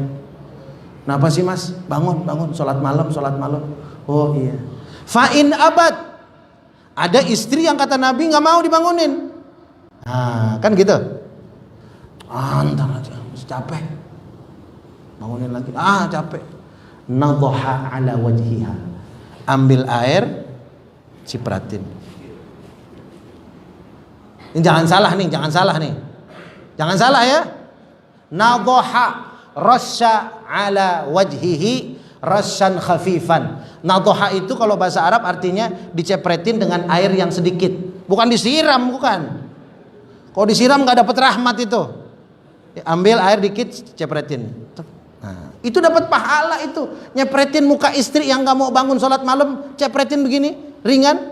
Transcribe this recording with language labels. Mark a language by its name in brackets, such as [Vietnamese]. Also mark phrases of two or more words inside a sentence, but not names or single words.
[Indonesian] Kenapa sih mas? Bangun, sholat malam. Oh iya. [Arabic] فإن أبت. [Indonesian] Ada istri yang kata Nabi nggak mau dibangunin. Nah, kan gitu. Antar aja, capek. Bangunin lagi. Capek. [Arabic] نضح على وجهها. [Indonesian] Ambil air, cipratin. Ini jangan salah nih. Jangan salah ya. [Arabic] نضح رشا على وجهه رشا خفيفا. [Indonesian] Nadhaha itu kalau bahasa Arab artinya dicepretin dengan air yang sedikit. Bukan disiram, bukan. Kalau disiram nggak dapat rahmat itu. Ambil air dikit, cepretin. Nah, itu dapat pahala itu. Nyepretin muka istri yang nggak mau bangun sholat malam, cepretin begini, ringan.